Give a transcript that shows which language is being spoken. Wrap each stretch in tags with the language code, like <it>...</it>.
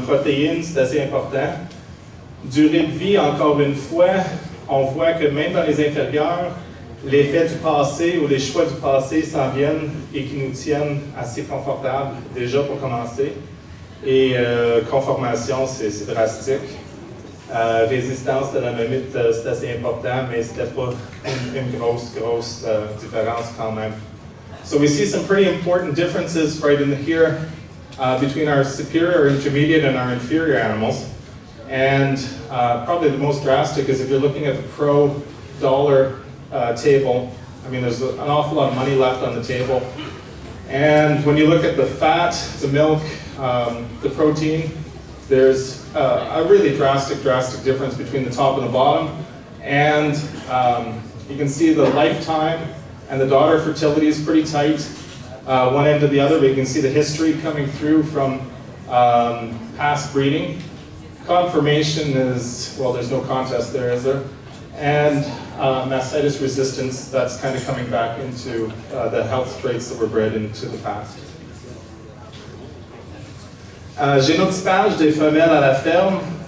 <fr>Protéines, c'est assez important. Durée de vie, encore une fois, on voit que même dans les inférieurs, les faits du passé ou les choix du passé s'en viennent et qui nous tiennent assez confortables, déjà pour commencer. Et conformation, c'est drastique. Résistance de la mamite, c'est assez important, mais c'était pas une grosse différence quand même.</fr> <en>So we see some pretty important differences right in here between our superior, intermediate, and our inferior animals. And probably the most drastic is if you're looking at the pro-dollar table. I mean, there's an awful lot of money left on the table. And when you look at the fat, the milk, the protein, there's a really drastic difference between the top and the bottom. And you can see the lifetime and the daughter fertility is pretty tight, one end to the other, but you can see the history coming through from past breeding. Conformation is, well, there's no contest there, is there? And mastitis resistance, that's kind of coming back into the health traits that were bred into the past.</en> <fr>Génotypage des femelles à la ferme.</fr>